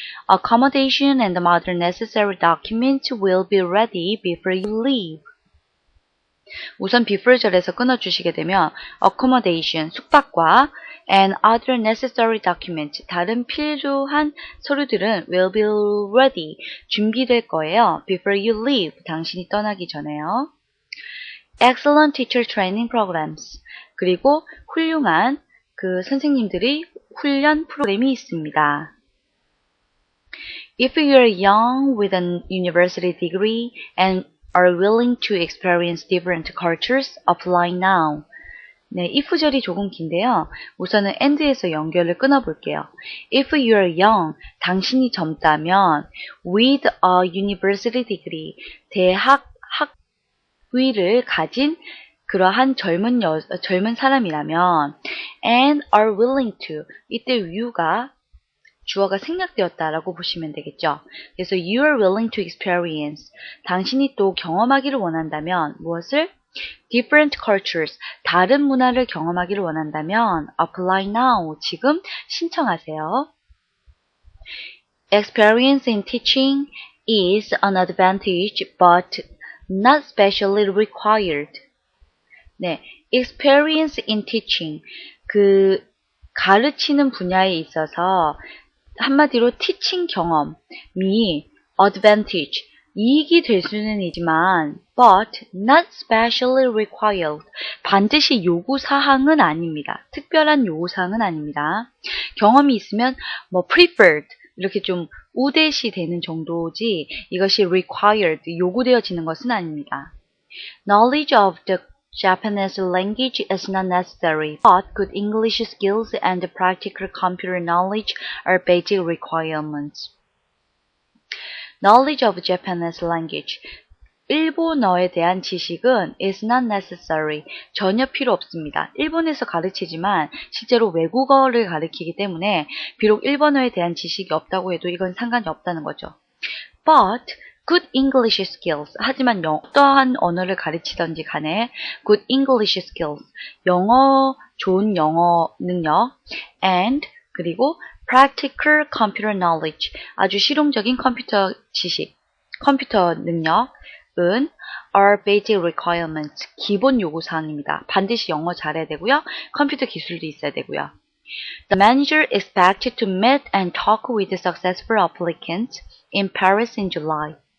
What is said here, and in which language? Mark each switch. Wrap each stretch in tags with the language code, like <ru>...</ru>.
<en>Accommodation and the other necessary documents will be ready before you leave.</en> <ko>우선</ko> <en>before</en> <ko>절에서 끊어주시게 되면 accommodation, 숙박과</ko> <en>and other necessary documents,</en> <ko>다른 필요한 서류들은</ko> <en>will be ready,</en> <ko>준비될 거예요.</ko> <en>Before you leave,</en> <ko>당신이 떠나기 전에요.</ko> <en>Excellent teacher training programs,</en> <ko>그리고 훌륭한 그 선생님들의 훈련 프로그램이 있습니다.</ko> <en>If you are young with a university degree and are willing to experience different cultures, apply now.</en> <ko>네, if절이 조금 긴데요. 우선은 and에서 연결을 끊어볼게요.</ko> <en>If you are young,</en> <ko>당신이 젊다면</ko> <en>with a university degree,</en> <ko>대학 학위를 가진 그러한 젊은 사람이라면</ko> <en>and are willing to,</en> <ko>이때 you가 주어가 생략되었다라고 보시면 되겠죠. 그래서</ko> <en>you are willing to experience,</en> <ko>당신이 또 경험하기를 원한다면 무엇을?</ko> <en>different cultures,</en> <ko>다른 문화를 경험하기를 원한다면</ko> <en>apply now,</en> <ko>지금 신청하세요.</ko> <en>Experience in teaching is an advantage but not specially required.</en> <ko>네,</ko> <en>experience in teaching,</en> <ko>그 가르치는 분야에 있어서 한마디로 teaching 경험이 advantage, 이익이 될 수는 있지만</ko> <en>but not specially required.</en> <ko>반드시 요구사항은 아닙니다. 특별한 요구사항은 아닙니다. 경험이 있으면 뭐 preferred 이렇게 좀 우대시 되는 정도지 이것이</ko> <en>required,</en> <ko>요구되어지는 것은 아닙니다.</ko> <en>Knowledge of the Japanese language is not necessary, but good English skills and practical computer knowledge are basic requirements. Knowledge of Japanese language.</en> <ko>일본어에 대한 지식은</ko> <en>is not necessary.</en> <ko>전혀 필요 없습니다. 일본에서 가르치지만 실제로 외국어를 가르치기 때문에 비록 일본어에 대한 지식이 없다고 해도 이건 상관이 없다는 거죠.</ko> <en>But good English skills.</en> <ko>하지만 어떠한 언어를 가르치던지 간에</ko> <en>good English skills.</en> <ko>좋은 영어 능력 and 그리고</ko> <en>practical computer knowledge.</en> <ko>아주 실용적인 컴퓨터 지식, 컴퓨터 능력 은</ko> <en>are basic requirements.</en> <ko>기본 요구사항입니다. 반드시 영어 잘해야 되고요. 컴퓨터 기술도 있어야 되고요.</ko> <en>The manager expected to meet and talk with successful applicants in Paris in July.</en>